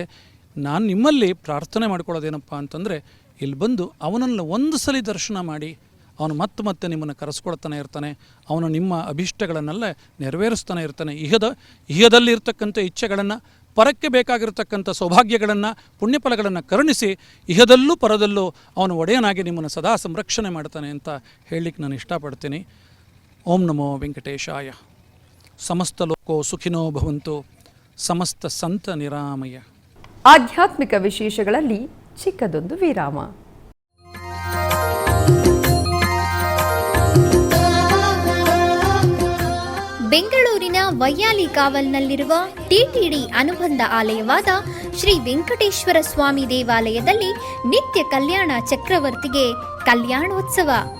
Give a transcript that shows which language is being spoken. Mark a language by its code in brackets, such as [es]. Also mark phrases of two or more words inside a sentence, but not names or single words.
[kn] ನಾನು ನಿಮ್ಮಲ್ಲಿ ಪ್ರಾರ್ಥನೆ ಮಾಡ್ಕೊಳ್ಳೋದೇನಪ್ಪ ಅಂತಂದರೆ, ಇಲ್ಲಿ ಬಂದು ಅವನನ್ನು ಒಂದು ಸಲ ದರ್ಶನ ಮಾಡಿ ಅವನು ಮತ್ತೆ ನಿಮ್ಮನ್ನು ಕರೆಸ್ಕೊಳ್ತಾನೆ ಇರ್ತಾನೆ. ಅವನು ನಿಮ್ಮ ಅಭಿಷ್ಟಗಳನ್ನೆಲ್ಲ ನೆರವೇರಿಸ್ತಾನೆ ಇರ್ತಾನೆ. ಇಹದಲ್ಲಿ ಇರ್ತಕ್ಕಂಥ ಇಚ್ಛೆಗಳನ್ನು, ಪರಕ್ಕೆ ಬೇಕಾಗಿರ್ತಕ್ಕಂಥ ಸೌಭಾಗ್ಯಗಳನ್ನು, ಪುಣ್ಯಫಲಗಳನ್ನು ಕರುಣಿಸಿ ಇಹದಲ್ಲೂ ಪರದಲ್ಲೂ ಅವನು ಒಡೆಯನಾಗಿ ನಿಮ್ಮನ್ನು ಸದಾ ಸಂರಕ್ಷಣೆ ಮಾಡ್ತಾನೆ ಅಂತ ಹೇಳಲಿಕ್ಕೆ ನಾನು ಇಷ್ಟಪಡ್ತೀನಿ. [sa] ಓಂ ನಮೋ ವೆಂಕಟೇಶಾಯ. ಸಮಸ್ತ ಲೋಕೋ ಸುಖಿನೋ ಭವಂತು. ಸಮಸ್ತ ಸಂತ ನಿರಾಮಯ. [kn] ಆಧ್ಯಾತ್ಮಿಕ ವಿಶೇಷಗಳಲ್ಲಿ ಚಿಕ್ಕದೊಂದು ವಿರಾಮ. ಬೆಂಗಳೂರಿನ ವೈಯಾಲಿ ಕಾವಲ್ನಲ್ಲಿರುವ ಟಿಟಿಡಿ ಅನುಬಂಧ ಆಲಯವಾದ ಶ್ರೀ ವೆಂಕಟೇಶ್ವರ ಸ್ವಾಮಿ ದೇವಾಲಯದಲ್ಲಿ ನಿತ್ಯ ಕಲ್ಯಾಣ ಚಕ್ರವರ್ತಿಗೆ ಕಲ್ಯಾಣೋತ್ಸವ.